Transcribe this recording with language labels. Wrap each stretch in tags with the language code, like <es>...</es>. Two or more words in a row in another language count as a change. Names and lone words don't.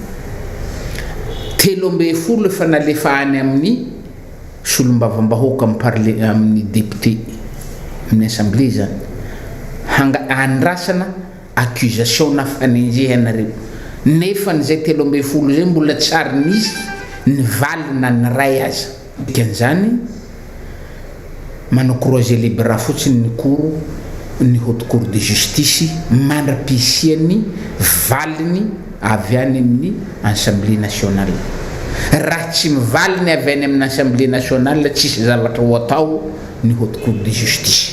<mg>13 efa nalefa any amin'ny solombavam-bahoaka amin'ny député amin'ny assemblée zany andrasana accusation na fanenjehanareo nefa n'izay 13 zay mbola tsary nisy ny valina ny ray aza kan'izany manao</mg> <fr>croiser les bras</fr> <mg>fotsiny ny cour ny</mg> <fr>haute cour de justice</fr> <mg>mandra-pisiany valiny avy any amin'ny</mg> <fr>assemblée nationale.</fr> <mg>Raha tsy mivaliny avy any amin'ny</mg> <fr>assemblée nationale</fr> <mg>tsisy zavatra ho atao ny</mg> <fr>haute cour de justice.</fr>